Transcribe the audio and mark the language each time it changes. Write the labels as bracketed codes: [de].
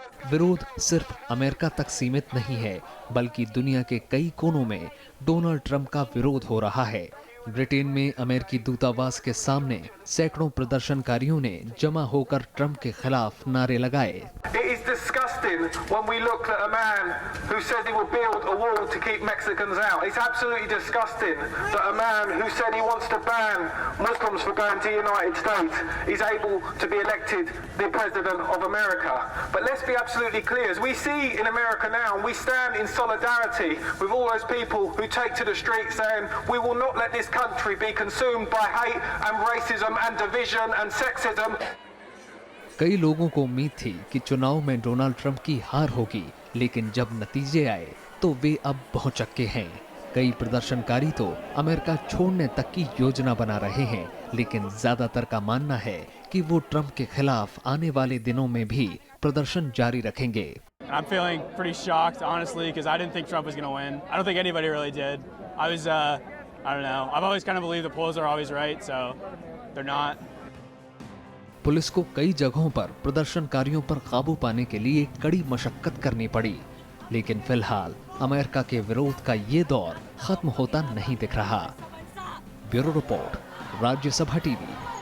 [hi] विरोध सिर्फ अमेरिका तक सीमित नहीं है, बल्कि दुनिया के कई कोनों में डोनाल्ड ट्रंप का विरोध हो रहा है। ब्रिटेन में अमेरिकी दूतावास के सामने सैकड़ों प्रदर्शनकारियों ने जमा होकर ट्रंप के खिलाफ नारे लगाए। [en] It is disgusting when we look at a man who said he will build a wall to keep Mexicans out. It's absolutely disgusting that a man who said he wants to ban Muslims from going to the United States is able to be elected the President of America. But let's be absolutely clear, as we see in America now, we stand in solidarity with all those people who take to the streets saying we will not let this country be consumed by hate and racism and division and sexism. [hi] कई लोगों को उम्मीद थी कि चुनाव में Donald Trump की हार होगी, लेकिन जब नतीजे आए तो वे अब भौचक्के हैं। कई प्रदर्शनकारी तो अमेरिका छोड़ने तक की योजना बना रहे हैं, लेकिन ज्यादातर का मानना है कि वो ट्रंप के खिलाफ आने वाले दिनों में भी प्रदर्शन जारी रखेंगे। [en] I'm feeling pretty shocked, honestly, because I didn't think Trump was going to win. I don't think anybody really did. I don't know. I've always kind of believed the polls are always right, so they're not. [hi] Police को कई जगहों पर प्रदर्शनकारियों पर काबू पाने के लिए कड़ी मशक्कत करनी पड़ी, लेकिन फिलहाल अमेरिका के विरोध का ये दौर खत्म होता नहीं दिख रहा। Bureau report, Rajya Sabha TV.